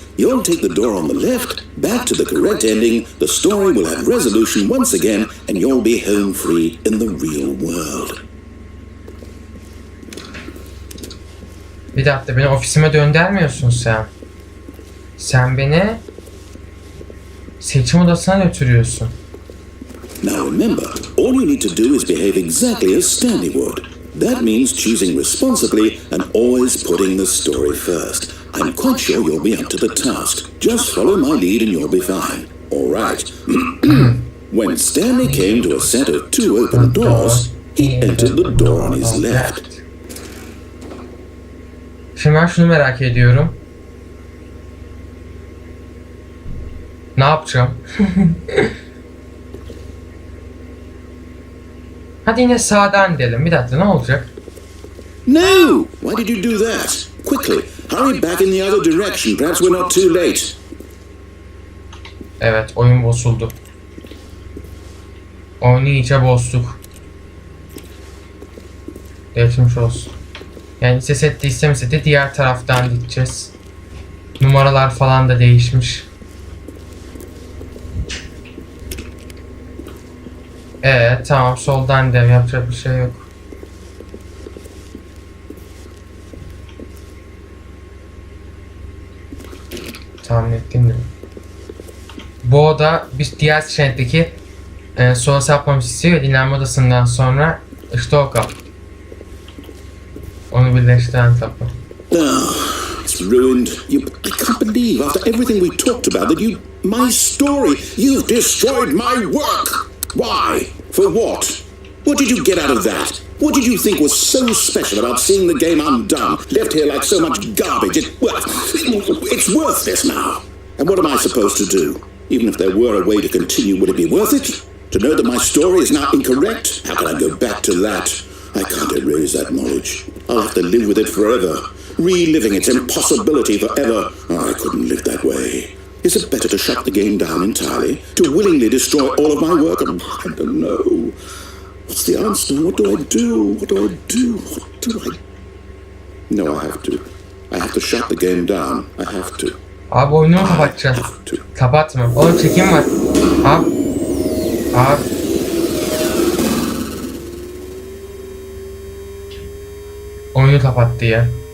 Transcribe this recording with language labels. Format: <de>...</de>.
<en>You'll take the door on the left, back to the correct ending, the story will have resolution once again, and you'll be home free in the real world.</en> <tr>Bir dakika, beni ofisime döndürmüyorsun sen. Sen beni seçim odasına götürüyorsun.</tr> <en>Now remember, all you need to do is behave exactly as Stanley would. That means choosing responsibly and always putting the story first. I'm quite sure you'll be up to the task. Just follow my lead and you'll be fine. All right. When Stanley came to a set of 2 open doors, he entered the door on his left.</en> <tr>Şimdi ben şunu merak ediyorum. Ne yapacağım? Hadi yine sağdan gidelim. Bir dakika, ne olacak?</tr> <en>No! Why did you do that? Quickly, hurry back in the other direction. Perhaps we're not too late.</en> <tr>Evet, oyun bozuldu. Oyunu iyice bozduk. Geçmiş olsun. Yani istesek de istemese de diğer taraftan gideceğiz. Numaralar falan da değişmiş. Tamam, soldan devam, yapacak bir şey yok. Tahmin ettim de. Bu oda bir diğer seçenekteki sola sapmamız istiyor. Dinlenme odasından sonra işte o kapı. Onu birleştiren kapı.</tr> <en>It's ruined. I can't believe after everything we talked about that my story, you've destroyed my work. Why? For what? What did you get out of that? What did you think was so special about seeing the game undone, left here like so much garbage? It's worthless now. And what am I supposed to do? Even if there were a way to continue, would it be worth it? To know that my story is now incorrect? How can I go back to that? I can't erase that knowledge. I'll have to live with it forever, reliving its impossibility forever. I couldn't live that way. Is it better to shut the game down entirely? To willingly destroy all of my work? I don't know. What's the answer? What do I do? What do I do? What do I... No, I have to. I have to shut the game down. I have to.</en> <tr>Abi oyunu mu kapatacaksın? Kapatma. Oğlum çekim var. Abi. Abi. Oyunu kapattı ya.</tr>